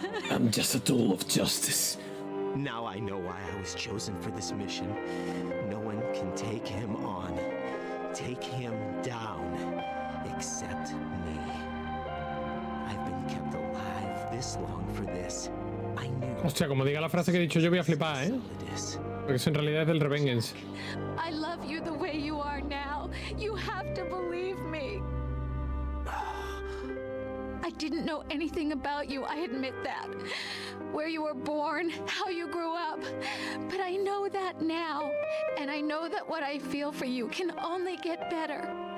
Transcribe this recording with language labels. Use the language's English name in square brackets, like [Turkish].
[English] I'm just a tool of justice. Now I know why I was chosen for this mission. No one can take him on, take him down, except me. I've been kept alive this long for this. I knew. [Spanish] Hostia, como diga la frase que he dicho yo voy a flipar, ¿eh? Porque eso en realidad es del Revengeance. [English] I love you the way you are now. You have to believe me. I didn't know anything about you, I admit that. Where you were born, how you grew up. But I know that now. And I know that what I feel for you can only get better.